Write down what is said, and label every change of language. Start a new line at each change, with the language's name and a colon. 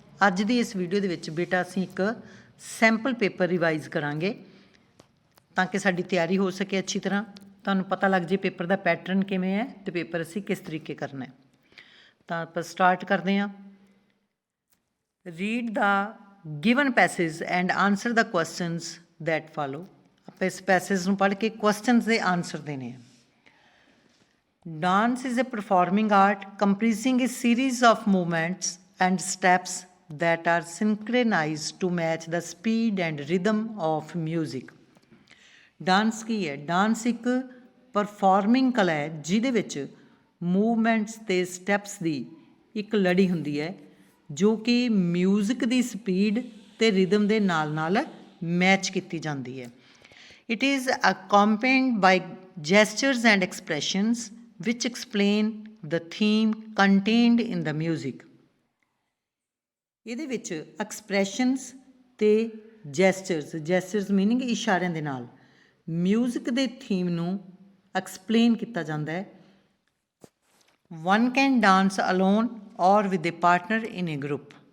Punjabi: ਅੱਜ ਦੀ ਇਸ ਵੀਡੀਓ ਦੇ ਵਿੱਚ ਬੇਟਾ ਅਸੀਂ ਇੱਕ ਸੈਂਪਲ ਪੇਪਰ ਰਿਵਾਈਜ਼ ਕਰਾਂਗੇ ਤਾਂ ਕਿ ਸਾਡੀ ਤਿਆਰੀ ਹੋ ਸਕੇ ਅੱਛੀ ਤਰ੍ਹਾਂ, ਤੁਹਾਨੂੰ ਪਤਾ ਲੱਗ ਜੇ ਪੇਪਰ ਦਾ ਪੈਟਰਨ ਕਿਵੇਂ ਹੈ ਤੇ ਪੇਪਰ ਅਸੀਂ ਕਿਸ ਤਰੀਕੇ ਕਰਨਾ ਹੈ। ਤਾਂ ਆਪਾਂ ਸਟਾਰਟ ਕਰਦੇ ਹਾਂ।
English: Read the given passage and answer the questions that follow.
Punjabi: ਆਪਾਂ ਇਸ ਪੈਸੇਜ ਨੂੰ ਪੜ੍ਹ ਕੇ ਕੁਐਸਚਨਸ ਦੇ ਆਨਸਰ ਦੇਣੇ ਆ।
English: Dance is a performing art comprising a series of movements and steps that are synchronized to match the speed and rhythm of music.
Punjabi: Dance ਕੀ ਹੈ? Dance ਇੱਕ performing ਕਲਾ ਹੈ ਜਿਹਦੇ ਵਿੱਚ ਮੂਵਮੈਂਟਸ ਅਤੇ ਸਟੈਪਸ ਦੀ ਇੱਕ ਲੜੀ ਹੁੰਦੀ ਹੈ ਜੋ ਕਿ ਮਿਊਜ਼ਿਕ ਦੀ ਸਪੀਡ ਅਤੇ ਰਿਦਮ ਦੇ ਨਾਲ ਨਾਲ ਮੈਚ ਕੀਤੀ ਜਾਂਦੀ ਹੈ।
English: It is accompanied by gestures and expressions which explain the theme contained in the music.
Punjabi: ਇਹਦੇ ਵਿੱਚ ਐਕਸਪ੍ਰੈਸ਼ਨਸ ਅਤੇ ਜੈਸਚਰਸ ਮੀਨਿੰਗ ਇਸ਼ਾਰਿਆਂ ਦੇ ਨਾਲ ਮਿਊਜ਼ਿਕ ਦੇ ਥੀਮ ਨੂੰ ਐਕਸਪਲੇਨ ਕੀਤਾ ਜਾਂਦਾ ਹੈ।
English: One can dance alone or with a partner in a group.